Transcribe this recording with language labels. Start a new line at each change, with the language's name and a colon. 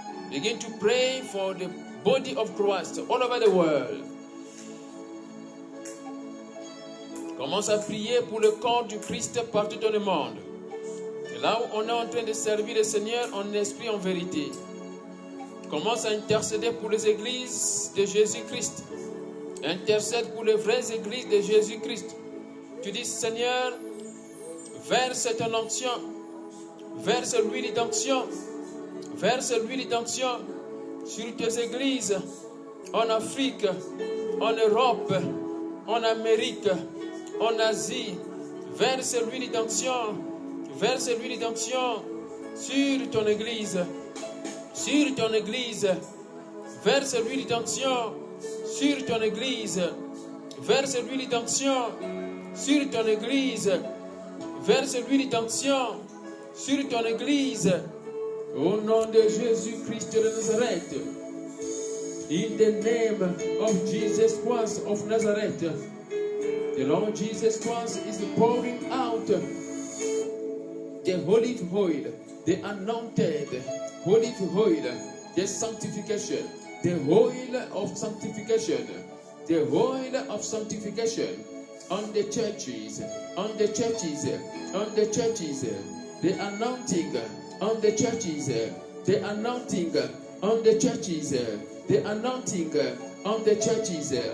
English: Begin to pray for the body of Christ all over the world.
French: Commence à prier pour le corps du Christ partout dans le monde. Et là où on est en train de servir le Seigneur en esprit, en vérité. Commence à intercéder pour les églises de Jésus-Christ. Intercède pour les vraies églises de Jésus-Christ. Tu dis, Seigneur, verse ton onction, verse l'huile d'onction, verse l'huile d'onction sur tes églises en Afrique, en Europe, en Amérique, en Asie. Verse l'huile d'onction, verse l'huile d'onction sur ton église, sur ton église. Verse l'huile d'onction sur ton église. Verse l'huile d'onction sur ton église. Verse l'huile d'onction sur ton église. Au nom de Jésus-Christ de Nazareth.
English: In the name of Jesus Christ of Nazareth. The Lord Jesus Christ is pouring out the olive oil, the anointed olive oil, the sanctification, the oil of sanctification, the oil of sanctification on the churches, on the churches, on the churches, the anointing on the churches, the anointing on the churches, the anointing on the churches.